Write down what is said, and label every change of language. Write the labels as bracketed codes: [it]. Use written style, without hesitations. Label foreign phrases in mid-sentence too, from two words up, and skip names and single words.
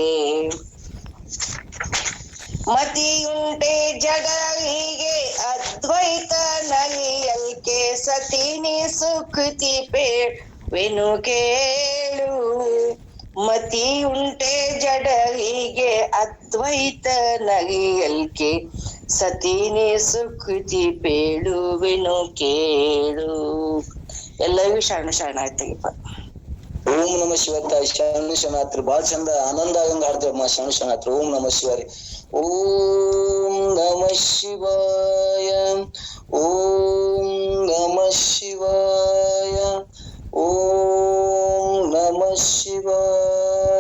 [kn] ಮತಿಯುಂಟೆ ಜಗರಿಗೆ ಅದ್ವೈತ ನಲಿಯಲ್ಕೆ ಸತಿನಿ ಸುಕೃತಿ ಪೇವೆನು ಕೇಳು ಮತಿಯುಂಟೆ ಜಡರಿಗೆ ಅದ್ವೈತ ನಲಿಯಲ್ಕೆ ಸತಿನಿ ಸುಕೃತಿ ಪೇಳುವೆನು ಕೇಳು. ಎಲ್ಲರಿಗೂ ಶರಣಾರ್ಥಿಪ್ಪ. [sa] ಓಂ ನಮ ಶಿವತಾಯಿ [kn] ಶರಣು ಶರಣಾರ್ಥಿ. ಬಾಳ ಚಂದ ಆನಂದ ಆಗಂಗ ಹಾಡ್ತೇವಮ್ಮ ಶರಣು ಶರಣಾರ್ಥಿ. [sa] ಓಂ ನಮ ಶಿವಾರಿ. ಓಂ ನಮ ಶಿವಾಯ. ಓಂ ನಮ ಶಿವಾಯ. ಓಂ ನಮ ಶಿವಾಯ.